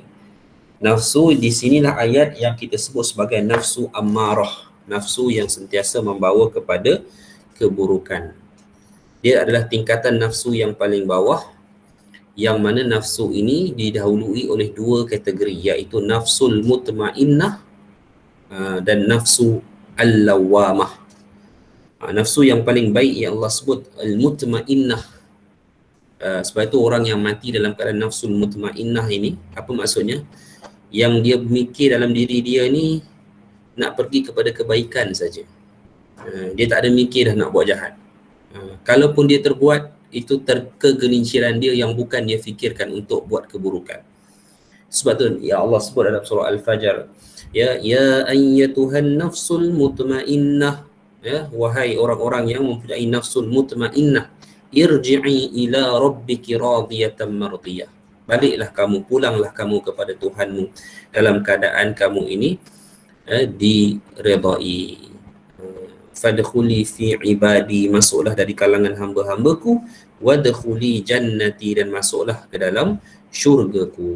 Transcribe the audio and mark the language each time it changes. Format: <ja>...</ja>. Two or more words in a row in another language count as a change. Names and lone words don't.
<ms>Nafsu di sinilah ayat yang kita sebut sebagai nafsu ammarah, nafsu yang sentiasa membawa kepada keburukan. Dia adalah tingkatan nafsu yang paling bawah, yang mana nafsu ini didahului oleh dua kategori, iaitu</ms> <ar>النفس المطمئنة</ar> <ms>dan nafsu al-lawamah. Nafsu yang paling baik yang Allah sebut al-mutmainnah. Sebab itu orang yang mati dalam keadaan</ms> <ar>النفس المطمئنة</ar> <ms>ini, apa maksudnya? Yang dia mikir dalam diri dia ni nak pergi kepada kebaikan saja. Dia tak ada mikir dah nak buat jahat. Kalaupun dia terbuat, itu kegelinciran dia yang bukan dia fikirkan untuk buat keburukan. Sebab tu ya Allah sebut dalam surah Al-Fajr,</ms> <ar>يا أيتها النفس المطمئنة,</ar> <ms>ya wahai orang-orang yang mempunyai</ms> <ar>النفس المطمئنة, ارجعي إلى ربك راضية مرضية.</ar> <ms>Baliklah kamu, pulanglah kamu kepada Tuhanmu dalam keadaan kamu ini diredai.</ms> <ar>فادخلي في عبادي,</ar> <ms>masuklah dari kalangan hamba-hambaku,</ms> <ar>وادخلي جنتي,</ar> <ms>dan masuklah ke dalam syurgaku.</ms>